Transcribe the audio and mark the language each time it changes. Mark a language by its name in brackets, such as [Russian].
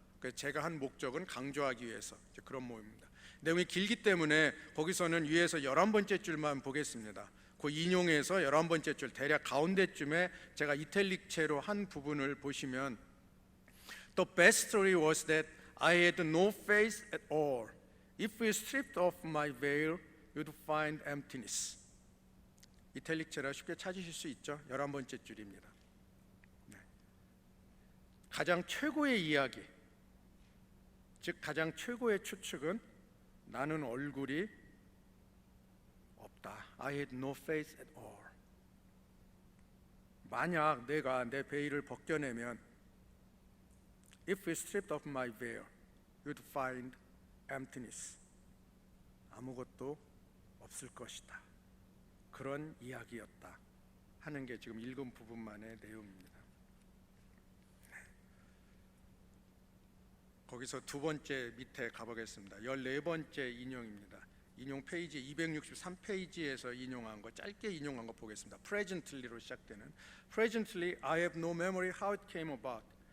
[Korean] 그래서 제가 한 목적은 강조하기 위해서 그런 모임입니다. 내용이 길기 때문에 거기서는 위에서 11번째 줄만 보겠습니다. 그 인용에서 11번째 줄 대략 가운데쯤에 제가 이탈릭체로 한 부분을 보시면 [English] The best story was that I had no face at all. If you stripped off my veil, you'd find emptiness. [Korean] 이탈릭체라 쉽게 찾으실 수 있죠. 11번째 줄입니다. 네. 가장 최고의 이야기, 즉 가장 최고의 추측은 나는 얼굴이 없다. [English] I had no face at all. [Korean] 만약 내가 내 베일을 벗겨내면 [English] If you stripped off my veil, you'd find emptiness. [Korean] 아무것도 없을 것이다. 그런 이야기였다 하는 게 지금 읽은 부분만의 내용입니다. 거기서 두 번째 밑에 가보겠습니다. 14번째 인용입니다. 인용 페이지 263페이지에서 인용한 거, 짧게 인용한 거 보겠습니다. Presently로 시작되는 [English] Presently, I have no memory how it came about.